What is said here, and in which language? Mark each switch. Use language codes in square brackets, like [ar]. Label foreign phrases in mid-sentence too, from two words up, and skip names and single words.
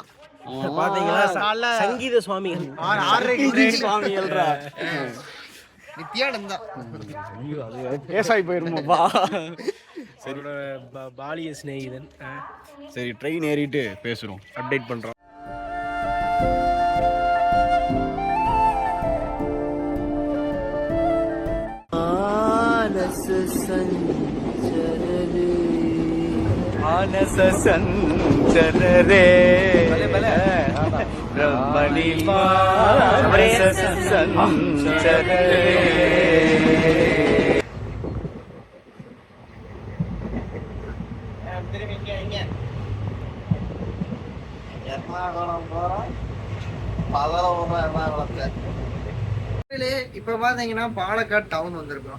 [ta] பாத்தீங்களா சங்கீத சுவாமிகள் சுவாமிகள் நித்யானந்தா பேசாய் போயிருமாப்பா. சரி பாலிய சிநேகிதன். சரி ட்ரெயின் ஏறிட்டு பேசுறோம், அப்டேட் பண்றோம். [sa] मानस संचर रे ब्रह्मणि मानस संचर रे. [ta] இப்ப பாத்தீங்கன்னா பாலக்காடு டவுன் வந்திருக்கோம்.